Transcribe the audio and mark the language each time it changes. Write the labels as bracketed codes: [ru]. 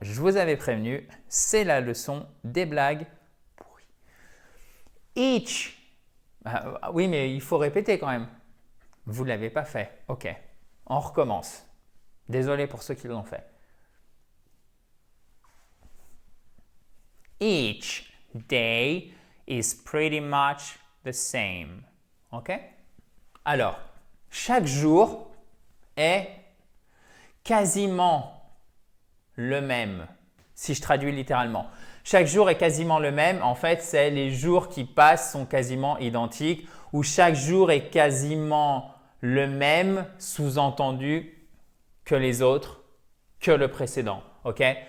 [fr] Je vous avais prévenu, c'est la leçon des blagues pourries. Each. Oui, mais il faut répéter quand même. Vous ne l'avez pas fait. OK. On recommence. Désolé pour ceux qui l'ont fait. [en] Each day is pretty much the same. OK? [fr] Alors, chaque jour est quasiment le même. Si je traduis littéralement. Chaque jour est quasiment le même. En fait, c'est les jours qui passent sont quasiment identiques ou chaque jour est quasiment le même, sous-entendu que les autres, que le précédent. OK?